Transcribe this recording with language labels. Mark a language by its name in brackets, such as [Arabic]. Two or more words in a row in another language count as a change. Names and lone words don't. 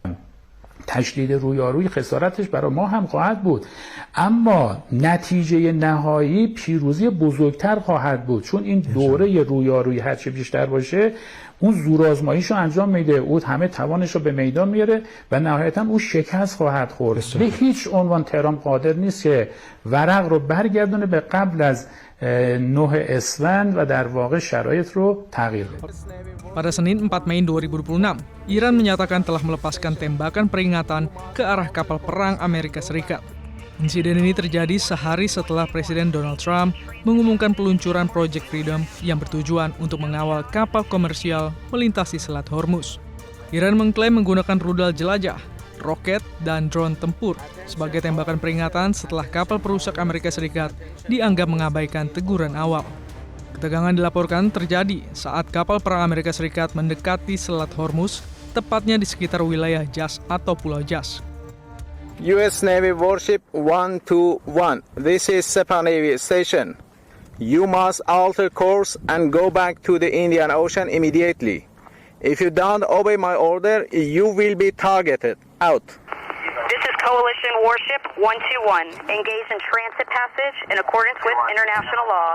[Persian] تشدید رویارویی خسارتش برای ما هم خواهد بود، اما نتیجه نهایی پیروزی بزرگتر خواهد بود، چون این دوره رویارویی هرچه بیشتر باشه اون زورآزماییش رو انجام میده، اون همه توانش رو به میدان میاره و نهایتا اون شکست خواهد خورد. به هیچ عنوان تهران قادر نیست که ورق رو برگردونه به قبل از 9 اسفند و در واقع شرایط رو تغییر بده. [Indonesian] Pada Senin 4 Mei 2026, Iran menyatakan telah melepaskan tembakan peringatan ke arah kapal perang Amerika Serikat. Insiden ini terjadi sehari setelah Presiden Donald Trump mengumumkan peluncuran Project Freedom yang bertujuan untuk mengawal kapal komersial melintasi Selat Hormuz. Iran mengklaim menggunakan rudal jelajah, roket, dan drone tempur sebagai tembakan peringatan setelah kapal perusak Amerika Serikat dianggap mengabaikan teguran awal. Ketegangan dilaporkan terjadi saat kapal perang Amerika Serikat mendekati Selat Hormuz, tepatnya di sekitar wilayah Jas atau Pulau Jas. [English] U.S. Navy Warship 121. This is Sepah Navy Station. You must alter course and go back to the Indian Ocean immediately. If you don't obey my order, you will be targeted. Out. This is Coalition Warship 121, engaged in transit passage in accordance with international law.